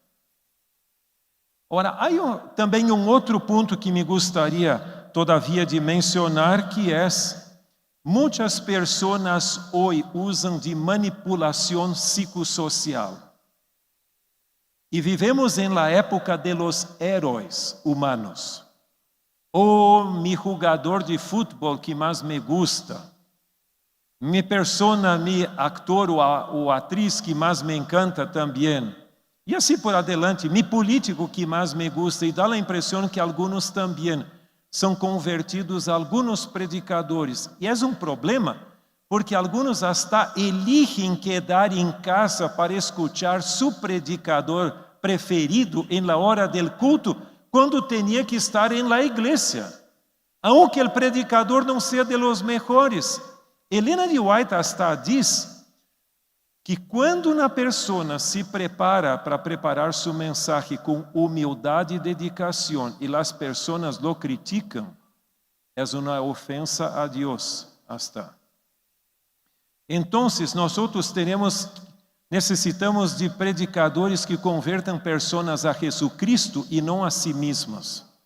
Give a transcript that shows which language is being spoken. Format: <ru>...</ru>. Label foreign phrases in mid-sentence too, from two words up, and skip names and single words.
<pt>Ora, há também outro ponto que me gostaria, todavia, de mencionar, que é: muitas pessoas hoje usam de manipulação psicossocial. E vivemos em</pt> <es>la época de los</es> <pt>heróis humanos. Mi jogador de futebol que mais</pt> <es>me gusta.</es> <pt>Mi persona, mi actor ou atriz que mais me encanta também. E assim por adiante, mi político que mais</pt> <es>me gusta.</es> <pt>E dá a impressão que alguns também são convertidos a alguns predicadores. E é problema, porque alguns hasta eligem quedar em casa para</pt> <es>escuchar su predicador preferido</es> <pt>em</pt> <es>la hora del culto,</es> <pt>quando tinha que estar em la igreja. Aunque o predicador não seja</pt> <es>de los mejores.</es> <pt>Helena de White hasta diz que quando uma pessoa se prepara para preparar sua mensagem com humildade e dedicação e as pessoas lo criticam, é uma ofensa a Deus hasta. Então, nós Necessitamos de predicadores que convertam pessoas a Jesucristo e não a si mesmas.</pt>